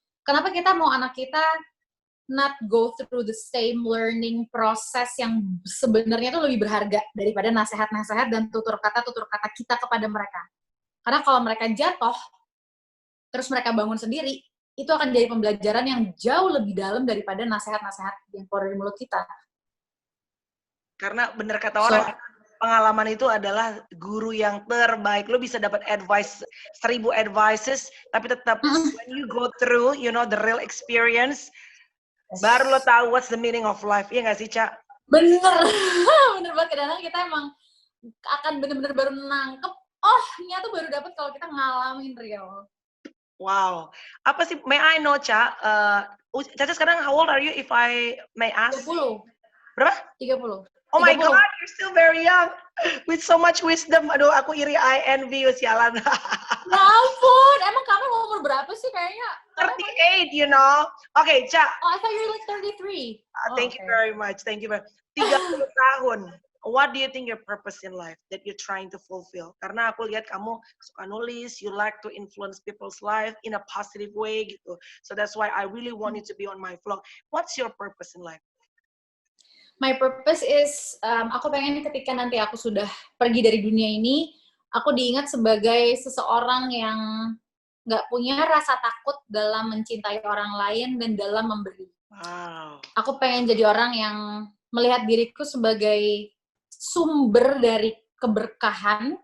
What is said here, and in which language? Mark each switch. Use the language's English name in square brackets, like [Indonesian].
[Indonesian] Kenapa kita mau anak kita [English] not go through the same learning process [Indonesian] yang sebenarnya itu lebih berharga daripada nasihat-nasihat dan tutur kata kita kepada mereka. Karena kalau mereka jatuh, terus mereka bangun sendiri, itu akan jadi pembelajaran yang jauh lebih dalam daripada nasihat-nasihat yang keluar dari mulut kita. Karena bener kata orang, pengalaman itu adalah guru yang terbaik. Lo bisa dapat [English] advice, 1000 advices, [Indonesian] tapi tetap [English] when you go through, you know, the real experience, [Indonesian] baru lo tahu [English] what's the meaning of life. [Indonesian] Iya nggak sih, Ca? Bener. Bener banget. Kadang-kadang kita emang akan bener-bener baru nangkep, oh, ini tuh baru dapat kalau kita ngalamin real. [English] Wow. [Indonesian] Apa sih, [English] may I know, Ca? Caca sekarang how old are you if I may ask? 30. [Indonesian] Berapa? 30. [English] Oh my God, you're still very young. With so much wisdom. [Indonesian] Aduh, aku iri, [English] I envy you, [Indonesian] sialan. Ya ampun, emang kamu umur berapa sih kayaknya? [English] 38, you know. Okay, Ca. Oh, I thought you're like 33. Thank you very much. Thank you very much. 30 tahun. What do you think your purpose in life that you're trying to fulfill? [Indonesian] Karena aku lihat kamu suka nulis, [English] you like to influence people's life in a positive way [Indonesian] gitu. [English] So that's why I really want you to be on my vlog. What's your purpose in life? My purpose is, [Indonesian] aku pengen ketika nanti aku sudah pergi dari dunia ini, aku diingat sebagai seseorang yang nggak punya rasa takut dalam mencintai orang lain dan dalam memberi. Wow. Aku pengen jadi orang yang melihat diriku sebagai sumber dari keberkahan.